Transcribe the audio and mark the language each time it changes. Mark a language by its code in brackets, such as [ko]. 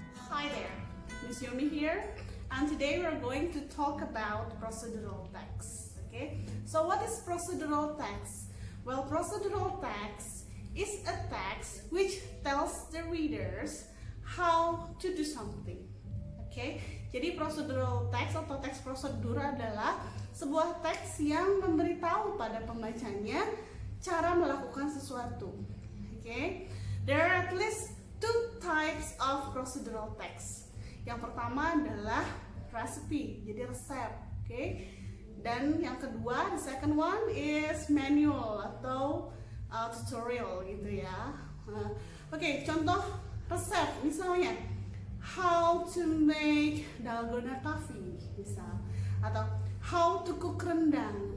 [en] Hi there, Miss Yomi here, and today we're going to talk about procedural text. Okay, so what is procedural text? Well, procedural text is a text which tells the readers how to do something. [id] Oke, jadi procedural text atau teks prosedur adalah sebuah teks yang memberitahu pada pembacanya cara melakukan sesuatu. [en] Oke, there are at least two types of procedural text. [id] Yang pertama adalah recipe, jadi resep, oke. Dan yang kedua, [en] the second one is manual [id] atau tutorial gitu ya. Oke, contoh resep misalnya [en] how to make dalgona coffee [id] misal, atau [en] how to cook rendang.